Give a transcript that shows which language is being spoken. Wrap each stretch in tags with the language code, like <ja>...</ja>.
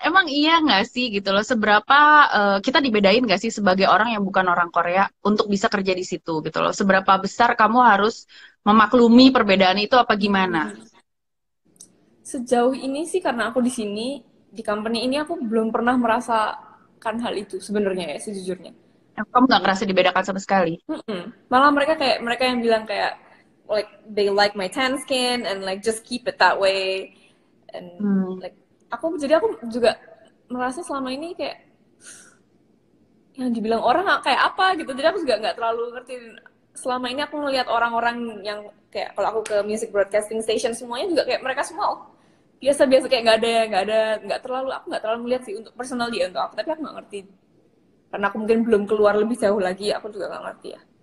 <id>Emang iya nggak sih gitu loh? Seberapa kita dibedain nggak sih sebagai orang yang bukan orang Korea untuk bisa kerja di situ gitu loh? Seberapa besar kamu harus memaklumi perbedaan itu apa gimana? Sejauh ini sih karena aku di sini, di company ini aku belum pernah merasakan hal itu sebenarnya ya, sejujurnya. Kamu nggak ngerasa dibedakan sama sekali? Malah mereka yang bilang kayak</id> <en>like they like my tan skin and like just keep it that way, and Hmm.</en> <id>like aku juga merasa selama ini kayak yang dibilang orang kayak apa gitu, jadi aku juga nggak terlalu ngerti. Selama ini aku ngelihat orang-orang yang kayak kalau aku ke music broadcasting station semuanya juga kayak mereka semua biasa-biasa, kayak aku nggak terlalu melihat sih untuk personal dia untuk aku, tapi aku nggak ngerti karena aku mungkin belum keluar lebih jauh lagi, aku juga nggak ngerti ya.</id>